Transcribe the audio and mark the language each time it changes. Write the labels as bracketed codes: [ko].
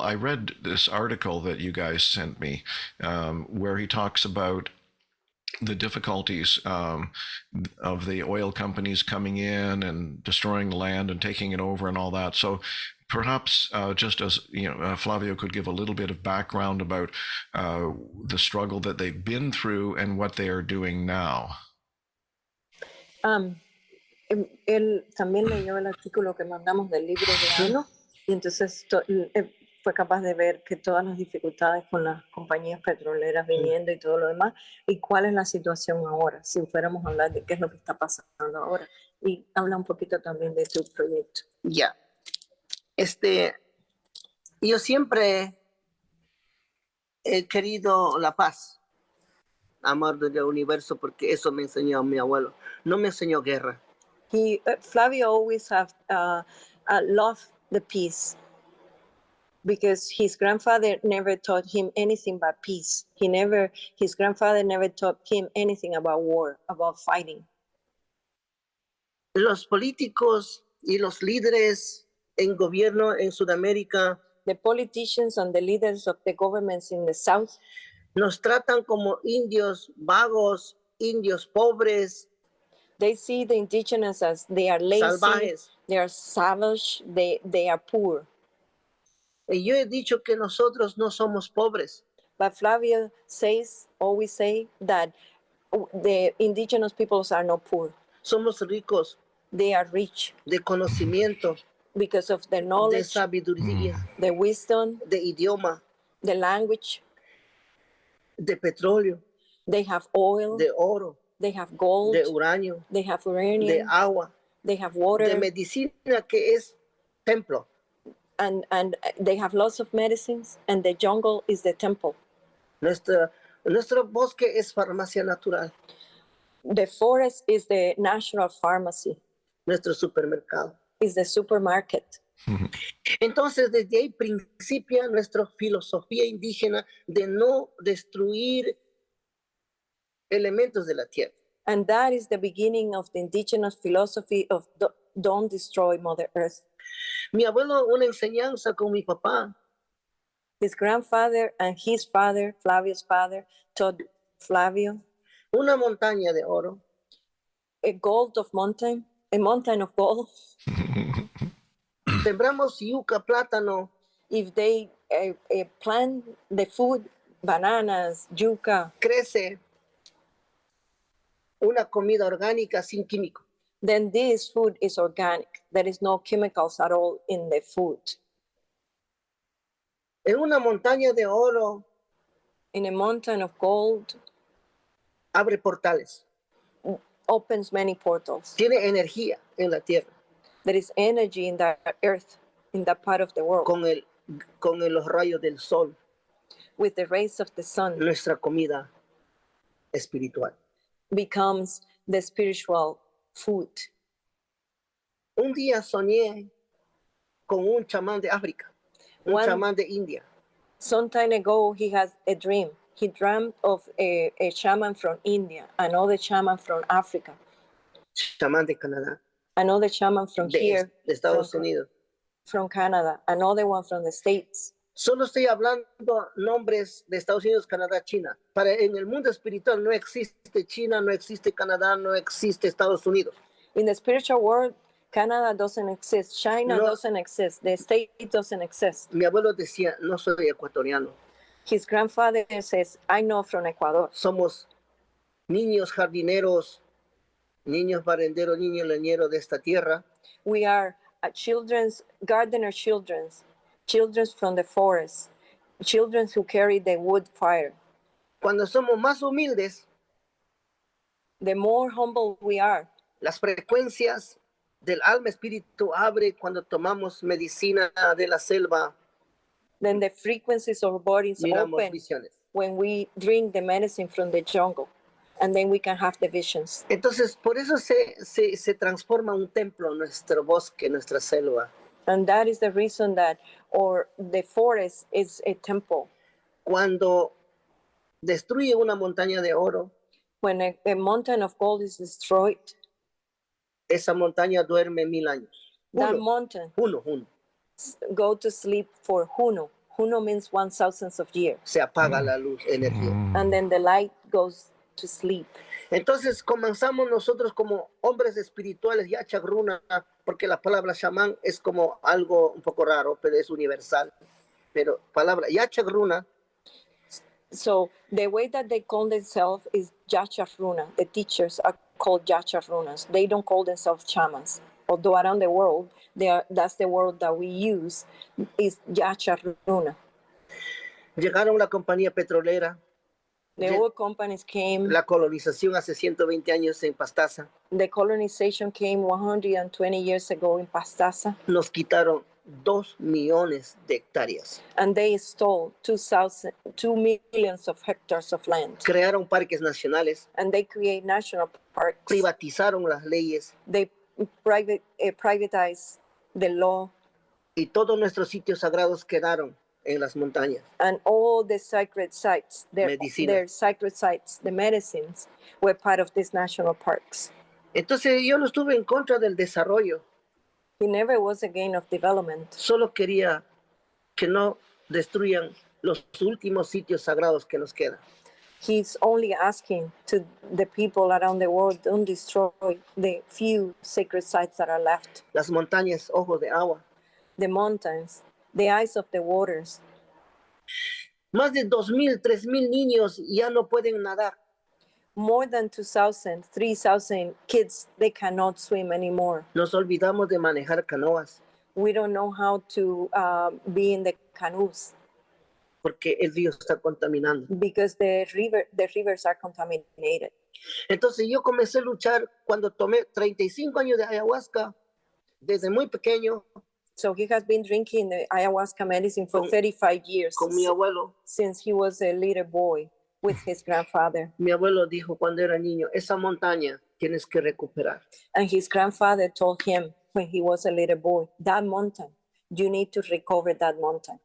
[en] I read this article that you guys sent me where he talks about the difficulties of the oil companies coming in and destroying the land and taking it over and all that. So Perhaps just as Flavio could give a little bit of background about the struggle that they've been through and what they are doing now. [es] Él también leyó el artículo que mandamos del libro de Ano y entonces fue capaz de ver que todas las dificultades con las compañías petroleras viniendo y todo lo demás, y cuál es la situación ahora, si fuéramos a hablar de qué es lo que está pasando ahora. Y habla un poquito también de tu proyecto. Ya. Yo siempre he querido la paz, amor del universo, porque eso me enseñó mi abuelo. No me enseñó guerra. [en] Flavio always have loved the peace, because his grandfather never taught him anything but peace. His grandfather never taught him anything about war, about fighting. [es] Los políticos y los líderes en gobierno en Sudamérica, [en] the politicians and the leaders of the governments in the South, [es] nos tratan como indios vagos, indios pobres. [en] They see the indigenous as they are lazy, [es] salvajes. [en] They are savage, they are poor. [es] Y yo he dicho que nosotros no somos pobres. [en] But Flavio always say that the indigenous peoples are not poor. [es] Somos ricos. [en] They are rich. [es] De conocimiento. [en] Because of the knowledge. [es] De sabiduría. [en] The wisdom. [es] De idioma. [en] The language. [es] De petróleo. [en] They have oil. [es] De oro. [en] They have gold. [es] De uranio. [en] They have uranium. [es] De agua. [en] They have water. [es] De medicina, que es templo. [en] And they have lots of medicines, and the jungle is the temple. [es] Nuestro bosque es farmacia natural. [en] The forest is the natural pharmacy. [es] Nuestro supermercado. [en] Is the supermarket. [es] Entonces, desde ahí principia nuestra filosofía indígena de no destruir elementos de la tierra. [en] And that is the beginning of the indigenous philosophy of don't destroy Mother Earth. [es] Mi abuelo, una enseñanza con mi papá. [en] His grandfather and his father, Flavio's father, taught Flavio. [es] Una montaña de oro. [en] A mountain of gold. [es] Sembramos yuca, plátano. [en] If they plant the food, bananas, yuca. [es] Crece una comida orgánica sin químico. [en] Then this food is organic. There is no chemicals at all in the food. [es] En una montaña de oro. [en] In a mountain of gold. [es] Abre portales. [en] Opens many portals. [es] Tiene energía en la tierra. [en] There is energy in that earth, in that part of the world. [es] Con los rayos del sol. [en] With the rays of the sun. [es] Nuestra comida espiritual. [en] Becomes the spiritual food. [es] Un día soñé con un chamán de África, un chamán de India. [en] Some time ago, he had a dream. He dreamt of a shaman from India, another shaman from Africa. [es] Chamán de Canadá. [en] Another shaman from here. [es] De Estados Unidos. [en] From Canada. Another one from the States. [es] Solo estoy hablando nombres de Estados Unidos, Canadá, China. En el mundo espiritual no existe China, no existe Canadá, no existe Estados Unidos. [en] In the spiritual world, Canada doesn't exist. China doesn't exist. The States doesn't exist. [es] Mi abuelo decía, no soy ecuatoriano. [en] His grandfather says, I'm not from Ecuador. [es] Somos niños jardineros, niños barenderos, niños leñeros de esta tierra. [en] We are gardener children from the forest, children who carry the wood fire. [es] Cuando somos más humildes, [en] the more humble we are, [es] las frecuencias del alma espíritu abre cuando tomamos medicina de la selva. [en] Then the frequencies of our bodies open [es] visiones. [en] When we drink the medicine from the jungle, and then we can have the visions. [es] Entonces, por eso se transforma un templo, nuestro bosque, nuestra selva. [en] And that is the reason that the forest is a temple. [es] Cuando destruye una montaña de oro, [en] when a mountain of gold is destroyed, [es] esa montaña duerme 1000 años. [en] That mountain go to sleep for Huno. Huno means 1,000 of years. [es] Se apaga la luz, energía. [en] And then the light goes to sleep. [es] Entonces comenzamos nosotros como hombres espirituales, ya chagruna, porque la palabra chamán es como algo un poco raro, pero es universal. Pero palabra ya chagruna. [en] So the way that they call themselves is Yacharuna. The teachers are called Yacharunas. They don't call themselves shamans. Although around the world, that's the word that we use, is Yacharuna. [es] Llegaron la compañía petrolera. [en] The oil companies came. [es] La colonización hace 120 años en Pastaza. [en] The colonization came 120 years ago in Pastaza. [es] Nos quitaron 2 millones de hectáreas. [en] And they stole 2 millions of hectares of land. [es] Crearon parques nacionales. [en] And they create national parks. [es] Privatizaron las leyes. [en] They privatized the law. [es] Y todos nuestros sitios sagrados quedaron en las montañas. [en] And all the sacred sites, their sacred sites, the medicines, were part of these national parks. [es] Entonces yo no estuve en contra del desarrollo. [en] He never was against of development. [es] Solo quería que no destruyan los últimos sitios sagrados que nos quedan. [en] He's only asking to the people around the world, don't destroy the few sacred sites that are left. [es] Las montañas, ojos de agua. [en] The mountains, the eyes of the waters. [es] Más de 2,000, 3,000 niños ya no pueden nadar. [en] More than 2,000, 3,000 kids, they cannot swim anymore. [es] Nos olvidamos de manejar canoas. [en] We don't know how to be in the canoes. [es] Porque el río está contaminando. [en] Because the rivers are contaminated. [es] Entonces yo comencé a luchar cuando tomé 35 años de ayahuasca, desde muy pequeño. [en] So he has been drinking the ayahuasca medicine for 35 years. [es] Con mi abuelo. [en] Since he was a little boy with his grandfather. [es] Mi abuelo dijo cuando era niño, esa montaña tienes que recuperar. [en] And his grandfather told him when he was a little boy, that mountain, you need to recover that mountain.